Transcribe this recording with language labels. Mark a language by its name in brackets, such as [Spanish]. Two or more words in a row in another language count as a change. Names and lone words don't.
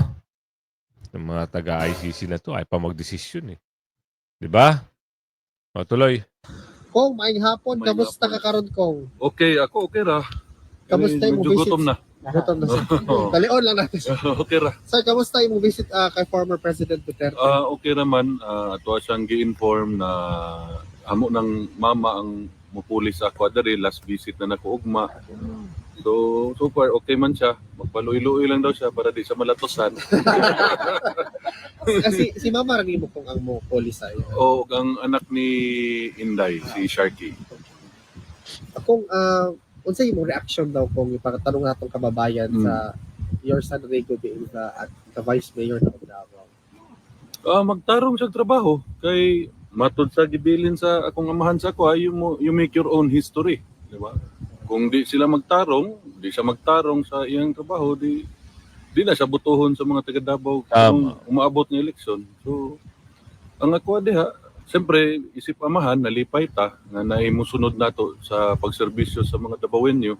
[Filipino] Yung mga taga-ICC na to ay pa magdesisyon eh. 'Di ba? O tuloy. [Cebuano] Kong, maayong hapon. Maayong Kamusta hapon. ka karon, Kong? Okay, ako okay ra. [Filipino] Kamusta yung Medyo visit? gutom na. [Cebuano] Gutom na sa Oo. [Filipino] Dalion lang natin. [Cebuano] Okay ra. [Filipino] Sir, kamusta yung visit kay former President Duterte? Okay naman. [Cebuano] Ato siyang gi-inform na amo ng mama ang mupuli sa ako diri, [English] last visit [Cebuano] na nako ugma. So far okay man siya. Magpaluy-luoy lang daw siya para di sa malatosan. Kasi si Mama rin mo kung ang mo police sa'yo. O ang anak ni Inday, si Sharky. [Filipino] Akong, unsa yung reaction daw kung ipakatanong natong kababayan sa [English] your son Rico being the vice mayor [Filipino] ng Davao? [Cebuano] Magtarong sa trabaho kay matud sa gibilin sa akong amahan sa ko, [English] you make your own history, [Filipino] di ba? [Cebuano] Kung di sila magtarong, di siya magtarong sa iyang trabaho, di na siya butuhon sa mga taga Davao kung umaabot ng eleksyon. So ang ako diha, siyempre isip amahan nalipay ta nga naimusunod nato sa pagserbisyo sa mga Davaoenyo.